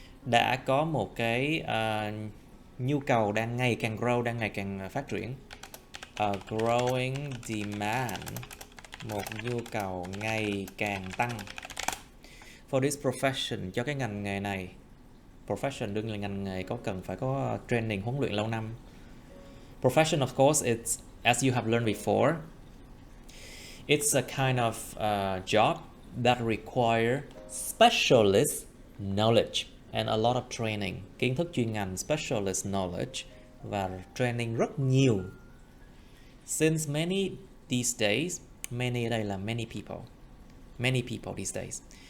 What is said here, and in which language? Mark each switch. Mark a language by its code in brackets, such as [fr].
[vi] Đã có một cái nhu cầu đang ngày càng grow, đang ngày càng phát triển. [en] A growing demand, [vi] một nhu cầu ngày càng tăng. [en] For this profession, [vi] cho cái ngành nghề này. Profession đương nhiên là ngành nghề có cần phải có training, huấn luyện lâu năm. [en] Profession, of course, it's as you have learned before. It's a kind of job that require specialist knowledge and a lot of training. [vi] Kiến thức chuyên ngành, [en] specialist knowledge [vi] và training rất nhiều. [en] Since many these days, many [vi] ở đây là [en] many people these days.